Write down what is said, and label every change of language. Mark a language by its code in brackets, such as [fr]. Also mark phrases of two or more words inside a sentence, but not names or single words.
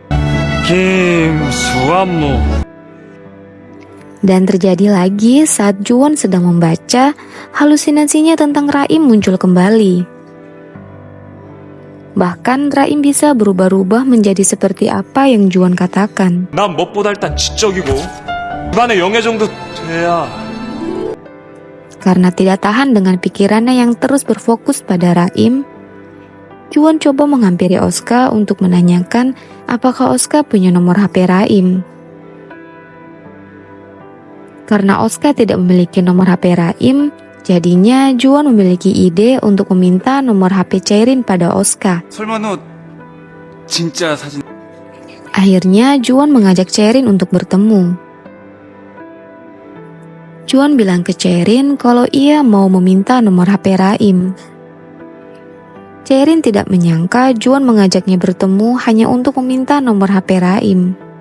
[ko] 김수환무. [id] Dan terjadi lagi saat Juwon sedang membaca, halusinasinya tentang Raim muncul kembali. Bahkan Raim bisa berubah-ubah menjadi seperti apa yang Juwon katakan. [ko] 난 무엇보다 일단 지적이고 집안의 영예 정도 돼야. [id] Karena tidak tahan dengan pikirannya yang terus berfokus pada Raim, Juwon coba menghampiri Oscar untuk menanyakan apakah Oscar punya nomor HP Raim. Karena Oscar tidak memiliki nomor HP Raim, jadinya Juwon memiliki ide untuk meminta nomor HP Cherin pada Oscar. [ko] 설마 너 진짜 사진? [id] Akhirnya Juwon mengajak Cherin untuk bertemu. Juwon bilang ke Cherin kalau ia mau meminta nomor HP Raim. Cherin tidak menyangka Juwon mengajaknya bertemu hanya untuk meminta nomor HP Raim.